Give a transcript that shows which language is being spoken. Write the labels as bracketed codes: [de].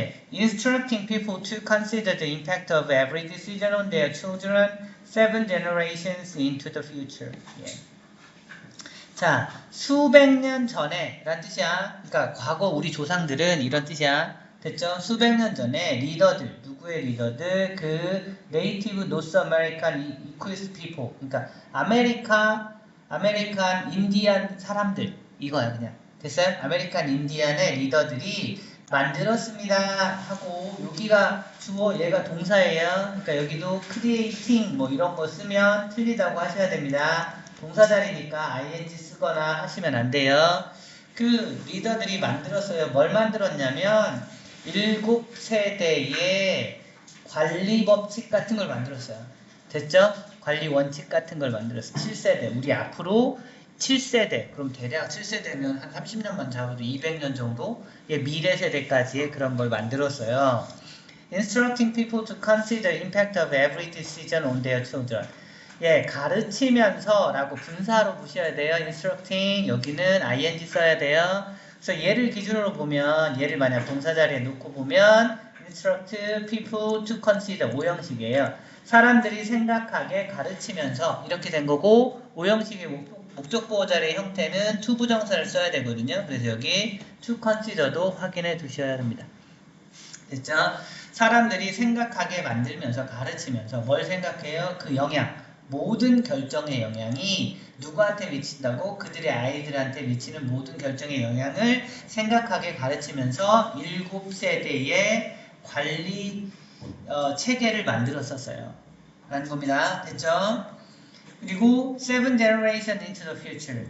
[en] instructing people to consider the impact of every decision on their children 7 generations into the future. [ko] 자, 수백 년 전에 라는 뜻이야. 그러니까 과거 우리 조상들은 이런 뜻이야. 됐죠? 수백 년 전에 리더들, 누구의 리더들? 그 네이티브 노스 아메리칸 이퀄리스 피포. 그러니까 아메리칸 인디안 사람들. 이거야 그냥. 됐어요? 아메리칸 인디안의 리더들이 만들었습니다 하고 여기가 주어 얘가 동사예요. 그러니까 여기도 creating 이런 거 쓰면 틀리다고 하셔야 됩니다. 동사 자리니까 ing 쓰거나 하시면 안 돼요. 그 리더들이 만들었어요. 뭘 만들었냐면 7세대의 관리 법칙 같은 걸 만들었어요. 됐죠? 관리 원칙 같은 걸 만들었어요. 7세대. 우리 앞으로 7세대. 그럼 대략 7세대면 한 30년만 잡아도 200년 정도? 미래 세대까지의 그런 걸 만들었어요. [en] Instructing people to consider impact of every decision on their children. [ko] 가르치면서 라고 분사로 보셔야 돼요. instructing 여기는 ing 써야 돼요. 그래서 얘를 기준으로 보면 얘를 만약 동사 자리에 놓고 보면 instruct people to consider 5형식이에요. 사람들이 생각하게 가르치면서 이렇게 된 거고 5형식의 목적 보호 자리의 형태는 to 부정사를 써야 되거든요. 그래서 여기 to consider도 확인해 두셔야 합니다. 됐죠? 사람들이 생각하게 만들면서 가르치면서 뭘 생각해요? 그 영향, 모든 결정의 영향이 누구한테 미친다고? 그들의 아이들한테 미치는 모든 결정의 영향을 생각하게 가르치면서 7세대의 관리 체계를 만들었었어요. 라는 겁니다. 됐죠? [en] 그리고 7 generation into the future.